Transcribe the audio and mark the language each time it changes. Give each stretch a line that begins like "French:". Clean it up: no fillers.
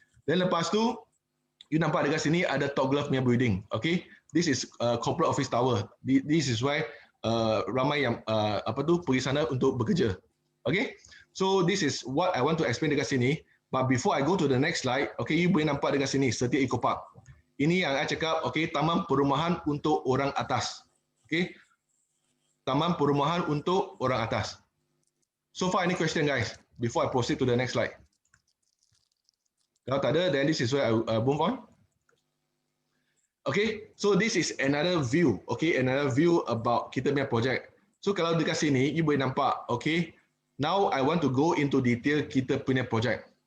Malay: Dan lepas tu, you nampak dekat sini ada Top Glove punya building, okay?
English: This is corporate office tower. This is why
Malay: ramai yang pergi sana untuk bekerja,
English: okay? So this is what I want to explain dekat sini. But before I go to the next slide, okay,
Malay: you boleh nampak dekat sini
English: Setia Eco Park.
Malay: Ini yang I cakap, okay, taman perumahan untuk orang atas, okay? Taman perumahan untuk orang atas.
English: So far, any question, guys, before I proceed to the next slide?
Malay: Kalau tak ada,
English: then this is where I move on. Okay, so this is another view. Okay, another view about
Malay: kita punya project.
English: So
Malay: kalau dekat sini,
English: you boleh nampak. Okay, now I want to go into detail kita punya project.